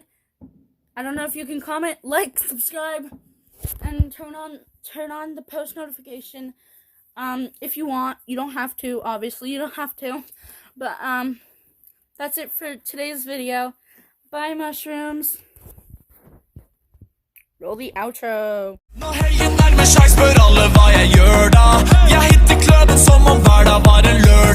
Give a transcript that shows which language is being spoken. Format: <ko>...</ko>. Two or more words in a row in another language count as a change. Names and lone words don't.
<en>I don't know if you can comment, like, subscribe, and turn on the post notification. If you want. You don't have to, obviously. You don't have to. But that's it for today's video. Bye, mushrooms. Roll the outro.</en> <no>Når helgen nærmer seg, spør alle hva jeg gjør da. Jeg hitter kløben som om hverdag var en</no>